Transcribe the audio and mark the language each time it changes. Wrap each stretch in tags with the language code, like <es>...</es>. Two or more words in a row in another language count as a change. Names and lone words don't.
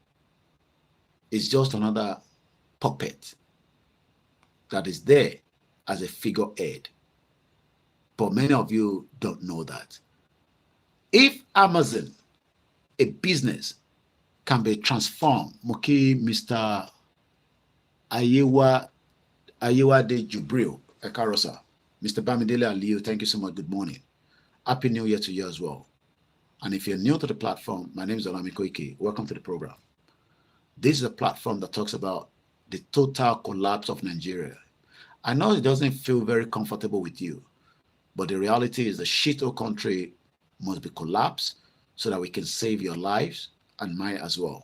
<en>It's just another puppet that is there as a figurehead. But many of you don't know that. If Amazon, a business, can be transformed, Muki, Mr. Ayewa de Jubril, Ekarosa, Mr. Bamidele Aliyu, thank you so much. Good morning. Happy New Year to you as well. And if you're new to the platform, my name is OLAYOMI KOIKI. Welcome to the program. This is a platform that talks about the total collapse of Nigeria. I know it doesn't feel very comfortable with you, but the reality is the shithole country must be collapsed so that we can save your lives and mine as well.</en>